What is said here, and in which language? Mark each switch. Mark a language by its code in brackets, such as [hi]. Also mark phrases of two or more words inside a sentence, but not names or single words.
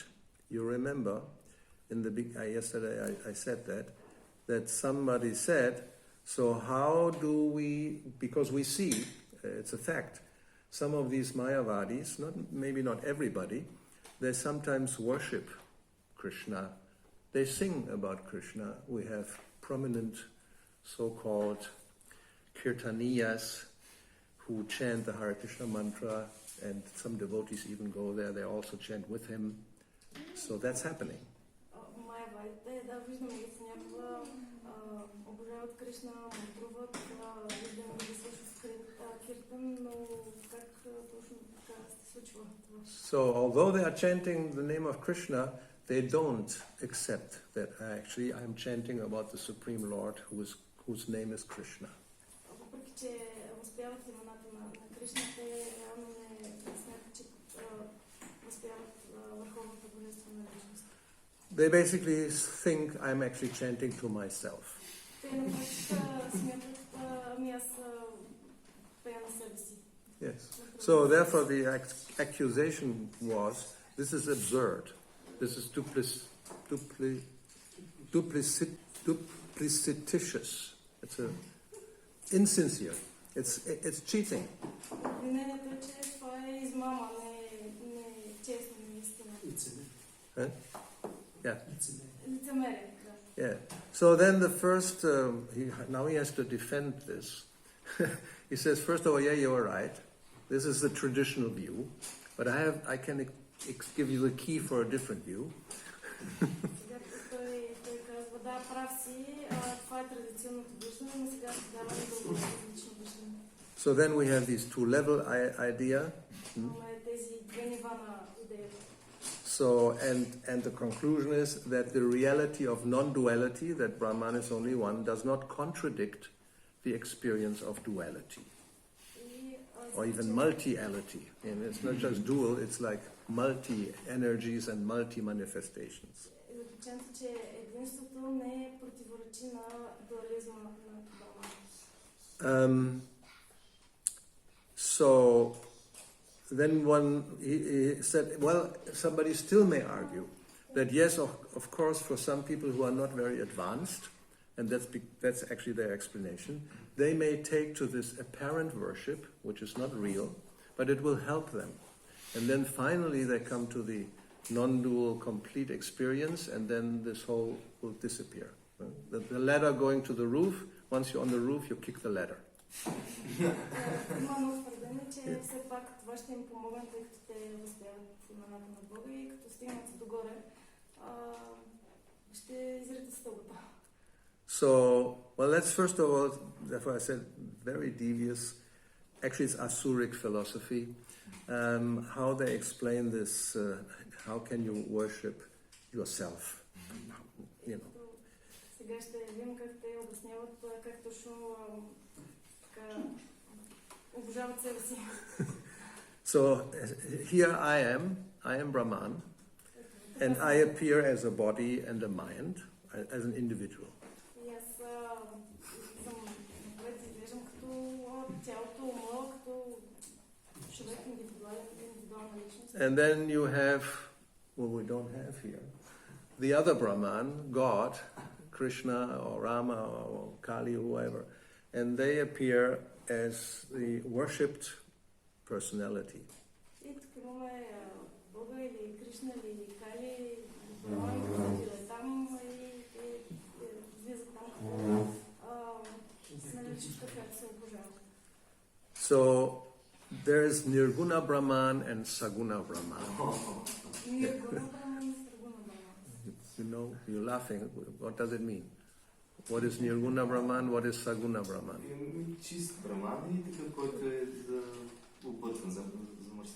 [en] You remember, in the yesterday I said that somebody said, so how do we, because we see, it's a fact, some of these Mayavadis, maybe not everybody, they sometimes worship Krishna. They sing about Krishna. We have prominent so-called kirtaniyas who chant the Hare Krishna mantra, and some devotees even go there. They also chant with him. So that's happening. [bg] Майавадите, да, виждаме ги понякога, обожават Кришна, мантруват, виждаме ги също киртан, но как точно така се случва това? [en] So although they are chanting the name of Krishna, they don't accept that actually I'm chanting about the Supreme Lord whose name is Krishna. [bg] Въпреки че възпяват имената на Кришна, те реално не смятат, че възпяват върховната божествена личност. [en] They basically think I'm actually chanting to myself. [bg] Те на практика смятат, ами аз пея на себе си. [en] Yes. So therefore the accusation was, this is absurd. This is duplicititious. It's insincere. It's cheating. [bg] Обвинението е, че това е измама, не честно, не истина. [en] Huh? Yeah. [bg] Лицемерие, да. [en] Yeah. So then the first, now he has to defend this. He says, first of all, yeah, you're right. This is the traditional view, but I can give you the key for a different view. [bg] Сега той казва, да, прав си, това е традиционното виждане, но сега се дава друго различно виждане. [en] So then we have these two-level idea. [bg] Имаме тези две нива на идеята. [en] So, and the conclusion is that the reality of non-duality, that Brahman is only one, does not contradict the experience of duality. Or even multi-ality. And it's not just dual, it's like multi-energies and multi-manifestations. [bg] Заключението, че единството не противоречи на дуализма на Брахман. [en] So then he said, well, somebody still may argue that yes, of course, for some people who are not very advanced, and that's actually their explanation, they may take to this apparent worship, which is not real, but it will help them. And then finally they come to the non-dual complete experience, and then this whole will disappear. The ladder going to the roof, once you're on the roof, you kick the ladder. [bg] Има твърдение, че все пак това ще им помогне, тъй като те възпяват имената на Бога и като стигнат догоре, ще изрите стълбата. [en] So, well, let's first of all, therefore I said, very devious. Actually, it's Asuric philosophy. How they explain this, how can you worship yourself? You know. [bg] Сега ще видим как те обясняват как точно обожават себе си. [en] So, here I am Brahman, and I appear as a body and a mind, as an individual. [bg] И аз съм напред изглеждам като цялото умо, като човек индивидуална личност. [en] And then you have, well, we don't have here, the other Brahman, God, Krishna or Rama or Kali or whoever, and they appear as the worshipped personality. [bg] И тук имаме Бога или Кришна или Кали, Брахман, който е там и влиза там като наличността, която се обожава. [en] So there is Nirguna Brahman and Saguna Brahman. [bg] Ниргуна Брахман и Саргуна Брахман. [en] You know, you're laughing. What does it mean? What is Nirguna Brahman? What is Saguna Brahman? [bg] Чист Браман и такъв, който е объркан, замърсен.